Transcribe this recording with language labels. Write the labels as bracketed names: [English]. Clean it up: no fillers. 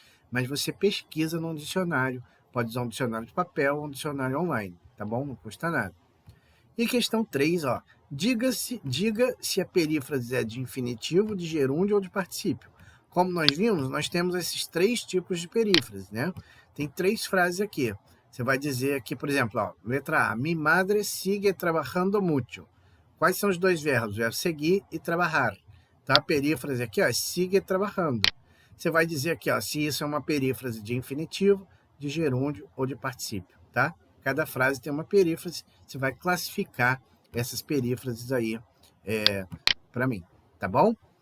[Portuguese] Mas você pesquisa num dicionário. Pode usar um dicionário de papel ou um dicionário online, tá bom? Não custa nada. E questão 3, ó. Diga se a perífrase é de infinitivo, de gerúndio ou de particípio. Como nós vimos, nós temos esses 3 tipos de perífrase, né? Tem 3 frases aqui. Você vai dizer aqui, por exemplo, ó, letra A. [Spanish] Mi madre sigue trabajando mucho. [Portuguese] Quais são os 2 verbos? O verbo seguir e trabalhar. Então, a perífrase aqui, ó, [Spanish] sigue trabajando. [Portuguese] Você vai dizer aqui, ó, se isso é uma perífrase de infinitivo, de gerúndio ou de particípio, tá? Cada frase tem uma perífrase, você vai classificar essas perífrases aí para mim, tá bom?